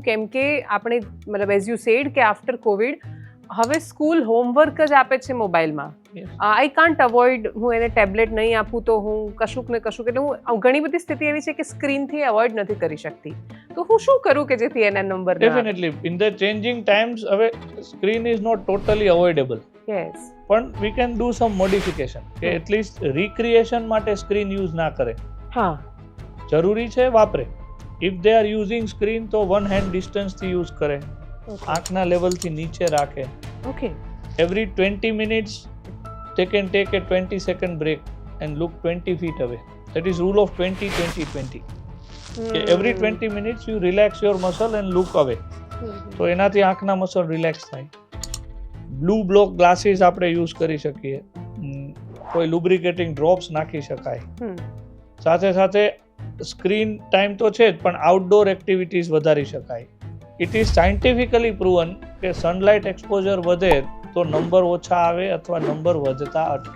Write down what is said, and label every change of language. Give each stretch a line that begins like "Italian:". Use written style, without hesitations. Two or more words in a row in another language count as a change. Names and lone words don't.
Gujarati: કેમ કે આપણે મતલબ
English: as you said
Gujarati: કે આફ્ટર કોવિડ હવે સ્કૂલ હોમવર્ક જ આપે છે મોબાઈલમાં.
English: I can't avoid,
Gujarati: હું એને ટેબ્લેટ નહીં આપું તો હું કશુંક ને કશુંક, એટલે હું ઘણી બધી સ્થિતિ એવી છે કે સ્ક્રીનથી અવોઇડ નથી કરી શકતી. તો હું શું કરું કે જેથી એના નંબર
English: Definitely, in the changing times, હવે screen is not totally avoidable. યસ
Gujarati: પણ
English: we can do some modification
Gujarati: કે
English: at least recreation
Gujarati: માટે સ્ક્રીન યુઝ ના કરે. હા જરૂરી છે વાપરે.
English: if they are using screen
Gujarati: તો
English: one hand
Gujarati: ડિસ્ટન્સથી યુઝ કરે, આંખના લેવલથી નીચે રાખે.
English: ઓકે એવરી 20 minutes they can take a 20-second break and look 20 feet away. That is rule of 20-20-20. Every 20 minutes you relax your muscle and look away.
Gujarati: તો એનાથી આંખના મસલ રિલેક્સ થાય.
English: blue block glasses
Gujarati: આપણે યુઝ કરી શકીએ, કોઈ
English: lubricating drops
Gujarati: નાખી શકાય. સાથે સાથે
English: screen time
Gujarati: તો છે જ, પણ
English: outdoor activities
Gujarati: વધારી શકાય.
English: it is scientifically proven
Gujarati: કે
English: sunlight exposure
Gujarati: વધે તો નંબર ઓછા આવે અથવા નંબર વધતા અટકે.